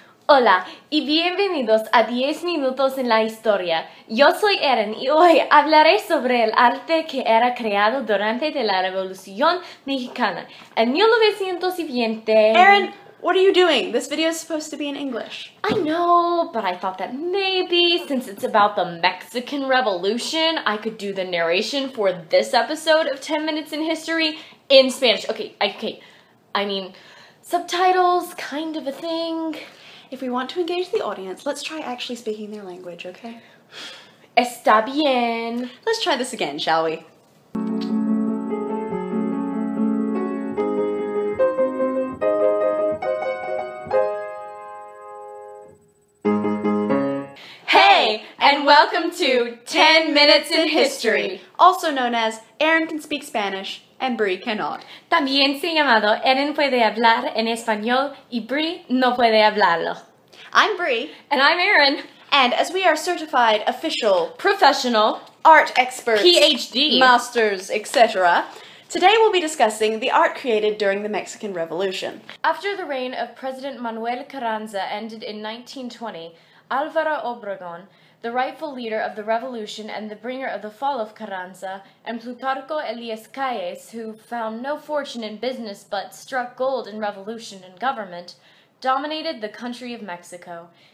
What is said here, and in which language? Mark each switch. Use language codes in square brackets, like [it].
[es] Hola y bienvenidos a 10 minutos en la historia. Yo soy Erin y hoy hablaré sobre el arte que era creado durante la Revolución Mexicana en 1920. [en] Erin, what are you doing? This video is supposed to be in English. I know, but I thought that maybe since it's about the Mexican Revolution, I could do the narration for this episode of 10 Minutes in History in Spanish. Okay, I mean, subtitles, kind of a thing. If we want to engage the audience, let's try actually speaking their language, okay? [es] Está bien. [en] Let's try this again, shall we? Hey, and welcome to 10 Minutes in History. Also known as Erin can speak Spanish and Brie cannot. [es] También se llamado Erin puede hablar en español y Brie no puede hablarlo. [en] I'm Brie. And I'm Erin. And as we are certified official Professional. art experts, PhD. masters, etc., today we'll be discussing the art created during the Mexican Revolution. After the reign of President Manuel Carranza ended in 1920, Álvaro Obregón, the rightful leader of the revolution and the bringer of the fall of Carranza, and Plutarco Elias Calles, who found no fortune in business but struck gold in revolution and government, dominated the country of Mexico.